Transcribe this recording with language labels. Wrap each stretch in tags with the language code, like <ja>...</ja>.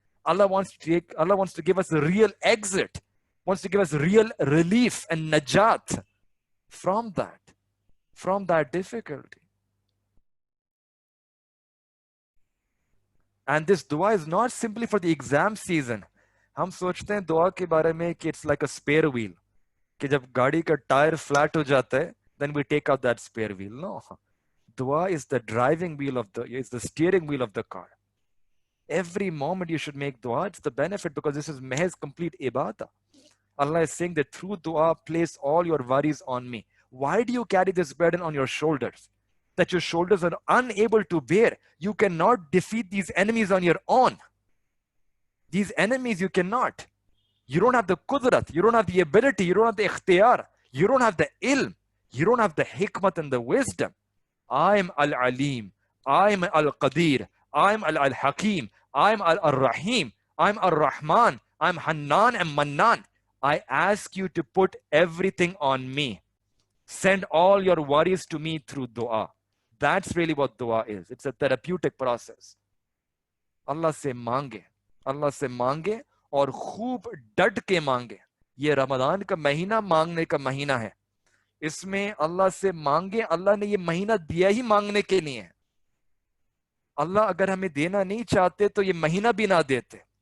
<en>Allah wants to give us a real exit, wants to give us real relief and najat from that difficulty. And this dua is not simply for the exam season.</en> <ur>ہم سوچتے ہیں دعا کے بارے میں کہ</ur> <en>it's like a spare wheel,</en> <ur>کہ جب گاڑی کا ٹائر فلیٹ ہو جاتا ہے</ur> <en>then we take out that spare wheel. No. Dua is the driving wheel of the, is the steering wheel of the car. Every moment you should make dua. It's the benefit because this is Mehez complete ibadah. Allah is saying that through dua, place all your worries on me. Why do you carry this burden on your shoulders? That your shoulders are unable to bear. You cannot defeat these enemies on your own. These enemies you cannot. You don't have the qudrat. You don't have the ability. You don't have the ikhtiyar. You don't have the ilm. You don't have the hikmat and the wisdom. I am al-alim. I am al-qadir. I am al-hakim. I am al-rahim. I am al-rahman. I am Hannan and Mannan. I ask you to put everything on me. Send all your worries to me through dua. That's really what dua is. It's a therapeutic process.</en> <ur>Allah se mange. Allah se mange اور خوب ڈٹ کے مانگے. یہ رمضان کا مہینہ مانگنے کا مہینہ ہے. اس میں اللہ سے مانگے. اللہ نے یہ مہینہ دیا ہی مانگنے کے لیے ہے. اللہ اگر ہمیں دینا نہیں چاہتے تو یہ مہینہ بھی نہ دیتے.</ur>